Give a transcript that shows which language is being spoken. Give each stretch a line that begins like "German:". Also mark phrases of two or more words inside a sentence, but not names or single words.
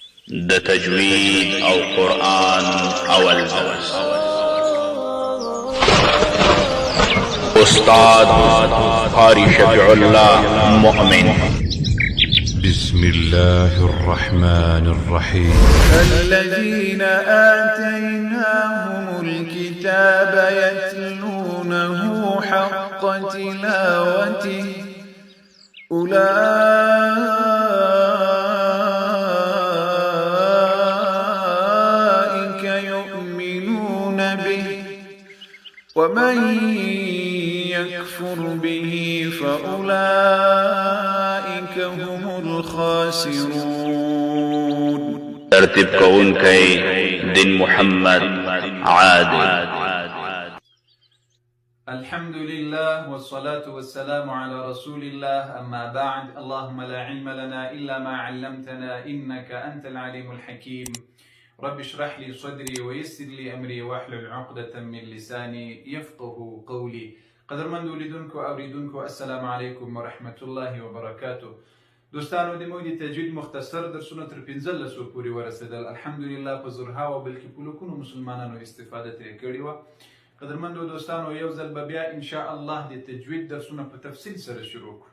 Pashto: د تجوید او قرآن اول استاد قاری شفیع الله مؤمن.
Arabic: بسم الله الرحمن الرحيم. الذين آتيناهم الكتاب يتلونه حق تلاوته أولئك يؤمنون به ومن يكفر به فأولئك هم الخاسرون.
Pashto: ترتیب کونکی دین محمد عادل.
Arabic: الحمد لله والصلاة والسلام على رسول الله. أما بعد، اللهم لا علم لنا إلا ما علمتنا إنك أنت العليم الحكيم. رب اشرح لي صدري ويسر لي أمري واحلل عقدة من لساني يفقه قولي.
Pashto: قدرمندو لیدونکو اوریدونکو
Arabic: السلام علیکم ورحمة الله وبرکاته.
Pashto: دوستانو د موږ د تجوید مختصر درسونه تر 15 پورې ورسېدل. الحمدلله په زرهاوو بلکې په لکونو مسلمانانو استفاده ترې کړې وه. قدرمندو دوستانو یو ځل به بیا
Arabic: انشاء الله
Pashto: د تجوید درسونه په تفصیل سره شروع کړو.